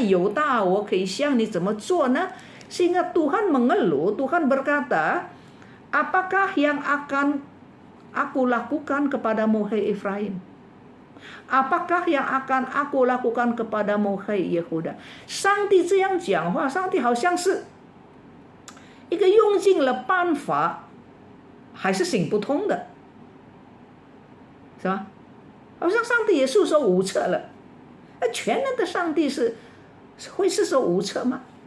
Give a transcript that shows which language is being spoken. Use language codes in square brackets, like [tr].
[zh] 犹大，我可以向你怎么做呢？” [id] Sehingga Tuhan mengeluh, Tuhan berkata, apakah yang akan aku lakukan kepadamu, hai Efraim? Apakah yang akan aku lakukan kepadamu, hai Yehuda? [zh] 上帝这样讲话，上帝好像是一个用尽了办法还是行不通的，是吧？好像上帝也束手无策了。全能的上帝会束手无策吗？